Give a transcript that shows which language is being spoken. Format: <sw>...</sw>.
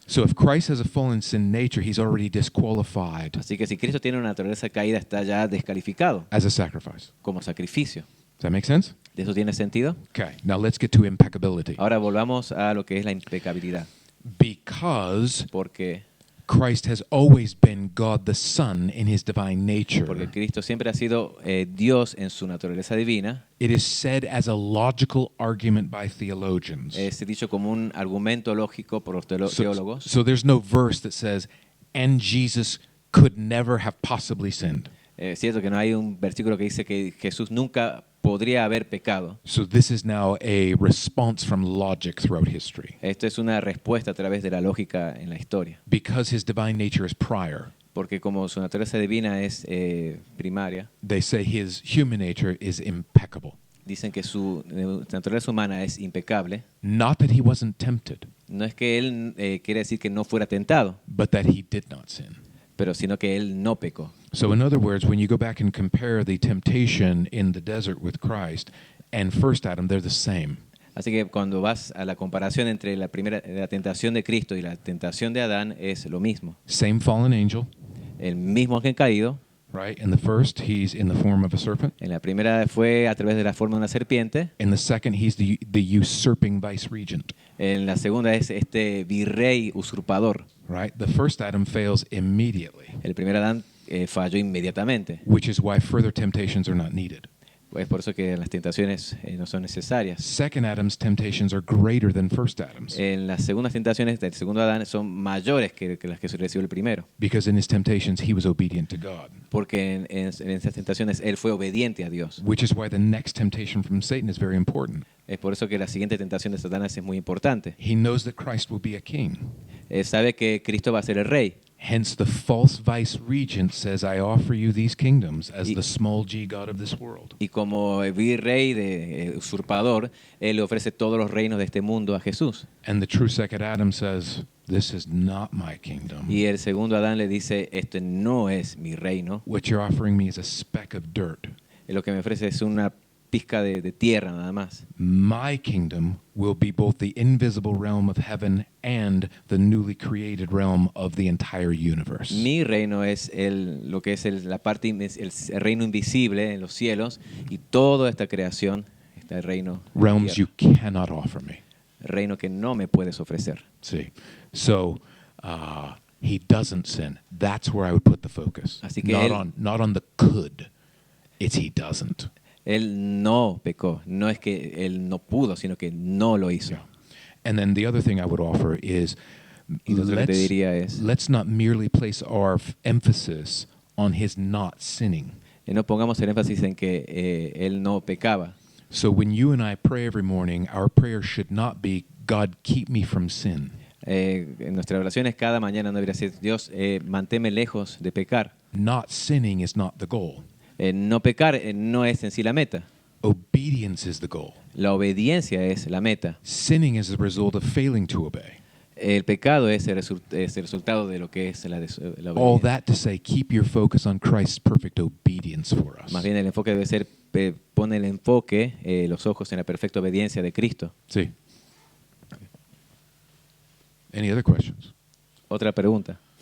<en>So if Christ has a fallen sin nature, he's already disqualified</en> <es>Así que si Cristo tiene una naturaleza caída, está ya descalificado</es> <en>as a sacrifice.</en> <es>como sacrificio.</es> <en>Does that make sense?</en> <es>¿De eso tiene sentido?</es> <en>Okay, now let's get to impeccability.</en> <es>Ahora volvamos a lo que es la impecabilidad.</es> <en>Because</en> <es>Porque</es> <en>Christ has always been God the Son in his divine nature,</en> <es>Cristo siempre ha sido Dios en su naturaleza divina.</es> <en>it is said as a logical argument by theologians.</en> <es>Es dicho como un argumento lógico por los teólogos.</es> <en>So there's no verse that says, and Jesus could never have possibly sinned.</en> <es>Es cierto que no hay un versículo que dice que Jesús nunca podría haber pecado.</es> <en>So this is now a response from logic throughout history.</en> <es>Esto es una respuesta a través de la lógica en la historia.</es> <en>Because his divine nature is prior,</en> <es>Porque como su naturaleza divina es primaria,</es> <en>they say his human nature is impeccable.</en> <es>dicen que su naturaleza humana es impecable.</es> <en>Not that he wasn't tempted,</en> <es>No es que él quiere decir que no fuera tentado,</es> <en>but that he did not sin.</en> <es>pero sino que él no pecó.</es> <en>So in other words, when you go back and compare the temptation in the desert with Christ and first Adam, they're the same.</en> <es>Así que cuando vas a la comparación entre la tentación de Cristo y la tentación de Adán, es lo mismo.</es> <en>Same fallen angel,</en> <es>El mismo ángel caído.</es> <en>right? In the first, he's in the form of a serpent.</en> <es>En la primera fue a través de la forma de una serpiente.</es> <en>In the second, he's the usurping vice regent,</en> <es>En la segunda es este virrey usurpador.</es> <en>right? The first Adam fails immediately,</en> <es>El primer Adán falló inmediatamente.</es> <en>which is why further temptations are not needed.</en> <es>Es por eso que las tentaciones no son necesarias.</es> <en>Second Adam's temptations are greater than first Adam's,</en> <es>En las segundas tentaciones del segundo Adán son mayores que las que recibió el primero.</es> <en>because in his temptations, he was obedient to God,</en> <es>Porque en esas tentaciones él fue obediente a Dios.</es> <en>which is why the next temptation from Satan is very important.</en> <es>Es por eso que la siguiente tentación de Satanás es muy importante.</es> <en>He knows that Christ will be a king.</en> <es>Sabe que Cristo va a ser el rey.</es> <en>Hence, the false vice regent says, I offer you these kingdoms as</en> <es>Y-</es> <en>the small g God of this world.</en> <es>Y como virrey de usurpador, él le ofrece todos los reinos de este mundo a Jesús.</es> <en>And the true second Adam says, this is not my kingdom.</en> <es>Y el segundo Adán le dice, este no es mi reino.</es> <en>What you're offering me is a speck of dirt.</en> <es>Lo que me ofrece es una pizca de tierra nada más.</es> <en>My kingdom will be both the invisible realm of heaven and the newly created realm of the entire universe.</en> <es>Mi reino es lo que es la parte, el reino invisible en los cielos y toda esta creación, este reino, en la</es> <en>Realms you</en> <es>tierra.</es> <en>cannot offer me.</en> <es>Reino que no me puedes ofrecer.</es> <en>See, so he doesn't sin. That's where I would put the focus.</en> <es>Así que</es> <en>Not on the could. It's he doesn't.</en> <es>Él no pecó. No es que él no pudo, sino que no lo hizo.</es> <en>Yeah. And then the other thing I would offer is</en> <es>Y lo otro que te diría es,</es> <en>let's not merely place our emphasis on his not sinning.</en> <es>no pongamos el énfasis en que él no pecaba.</es> <en>So when you and I pray every morning, our prayer should not be, God, keep me from sin.</en> <es>En nuestras oraciones cada mañana no debería ser, Dios, manténme lejos de pecar.</es> <en>Not sinning is not the goal.</en> <es>No pecar no es en sí la meta.</es> <en>Obedience is the goal.</en> <es>La obediencia es la meta.</es> <en>Sinning is the result of failing to obey.</en> <es>El pecado es el resultado de lo que es la</es> <en>All</en> <es>obediencia.</es> <en>that to say, keep your focus on Christ's perfect obedience for us.</en> <es>Más bien el enfoque debe ser, pone el enfoque, los ojos en la perfecta obediencia de Cristo.</es> <en>See? Any other questions?</en> <es>Otra pregunta.</es>